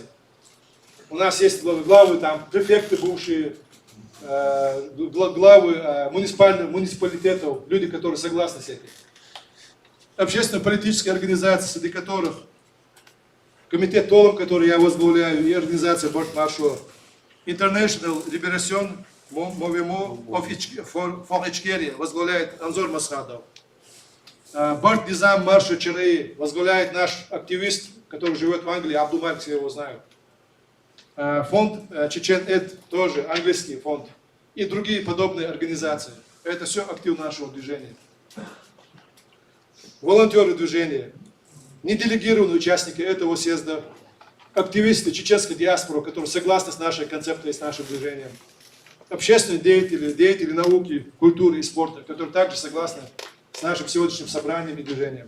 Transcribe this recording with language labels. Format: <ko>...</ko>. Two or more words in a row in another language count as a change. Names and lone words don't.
<ru>У нас есть главы, там, префекты бывшие, главы муниципалитетов, люди, которые согласны с этим. Общественно-политические организации, среди которых комитет ТОЛОМ, который я возглавляю, и организация Борт Маршо,</ru> <en>International Liberation Movement for</en> <ru>Ичкерия возглавляет Анзор Масхадов. Борт Низам Маршо Чараи возглавляет наш активист, который живет в Англии, Абдумарк, все его знают. фонд Чечен-Эд, тоже английский фонд, и другие подобные организации. Это все актив нашего движения. Волонтеры движения, неделегированные участники этого съезда, активисты чеченской диаспоры, которые согласны с нашей концепцией, с нашим движением, общественные деятели, деятели науки, культуры и спорта, которые также согласны с нашим сегодняшним собранием и движением.</ru>